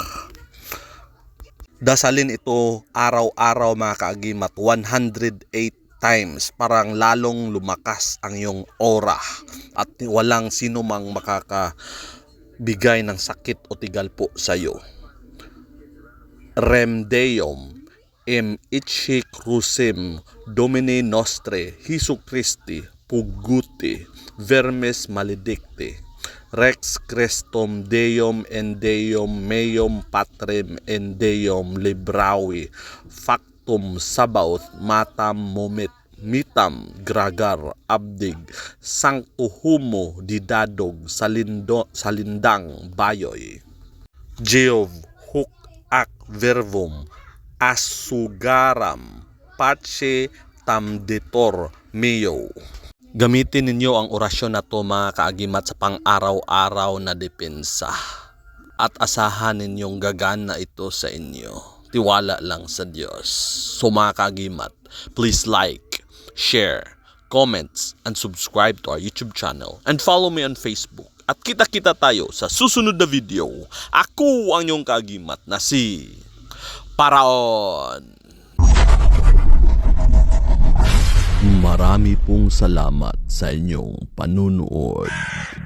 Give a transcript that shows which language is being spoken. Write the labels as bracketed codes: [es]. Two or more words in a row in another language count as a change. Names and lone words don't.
[tl] Dasalin ito araw-araw mga kaagimat, 108 times, parang lalong lumakas ang iyong aura at walang sino mang makakabigay ng sakit o tigalpo sa iyo. [la] Rem Deum, Ichi Crucem, Domini Nostre, Jesu Christi, Puguti, Vermes Maledicti, Rex Crestum Deum en Deum meum Patrem en Deum Librawi, Factum Sabaoth Matam Momit, Mitam Gragar Abdig, Sancto Humo Didadog Salindang Bayoy, Jeov Huk Ak Verbum Asugaram Pace Tamditor Meo. [tl] Gamitin ninyo ang orasyon na to mga kaagimat sa pang-araw-araw na depensa at asahan ninyong gagana ito sa inyo. Tiwala lang sa Diyos. So mga kaagimat, [en] please like, share, comments, and subscribe to our YouTube channel and follow me on Facebook. [tl] At kita-kita tayo sa susunod na video. Ako ang iyong kaagimat na si Paraon. Marami pong salamat sa inyong panunood.